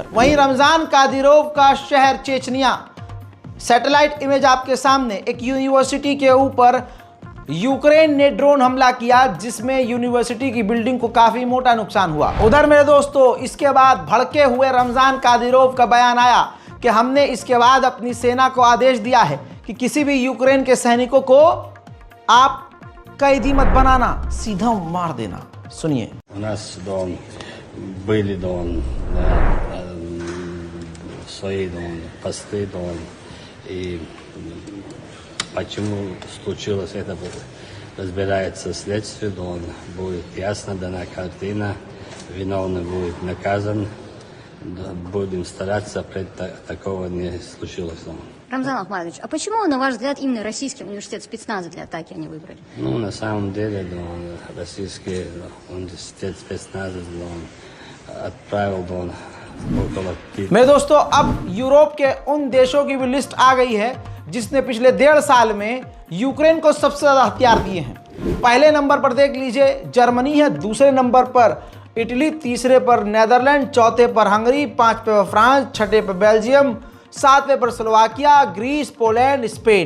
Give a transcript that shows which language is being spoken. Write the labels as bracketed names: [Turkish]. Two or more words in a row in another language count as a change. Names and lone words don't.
[Hindi] वहीं रमजान कादिरोव का शहर चेचनिया, [English] satellite image [Hindi] आपके सामने, एक यूनिवर्सिटी के ऊपर यूक्रेन ने ड्रोन हमला किया जिसमें यूनिवर्सिटी की बिल्डिंग को काफी मोटा नुकसान हुआ। उधर मेरे दोस्तों इसके बाद भड़के हुए रमजान कादिरोव का बयान आया कि हमने इसके बाद अपनी सेना को आदेश दिया है कि किसी भी यूक्रेन के सैनिकों को आप कैदी मत बनाना, सीधा मार देना। सुनिए। [Russian] У нас были свои посты, и почему случилось это, разбирается следствие, будет ясно дана картина, виновный будет наказан, будем стараться, такого не случилось. Рамзан Ахмадович, а почему, на ваш взгляд, именно российский университет спецназа для атаки они выбрали? Ну, на самом деле, да, он, российский университет спецназа, да, он отправил, да, он около 5. [Hindi] मेरे दोस्तों, अब यूरोप के उन देशों की भी लिस्ट आ गई है जिसने पिछले 1.5 साल में यूक्रेन को सबसे ज्यादा हथियार दिए हैं। पहले नंबर पर देख लीजिए जर्मनी है, दूसरे नंबर पर इटली, तीसरे पर नेदरलैंड, चौथे पर हंगरी, पांचवे पर फ्रांस, छठे पर बेल्जियम, सातवें पर स्लोवाकिया, ग्रीस, पोलैंड, स्पेन।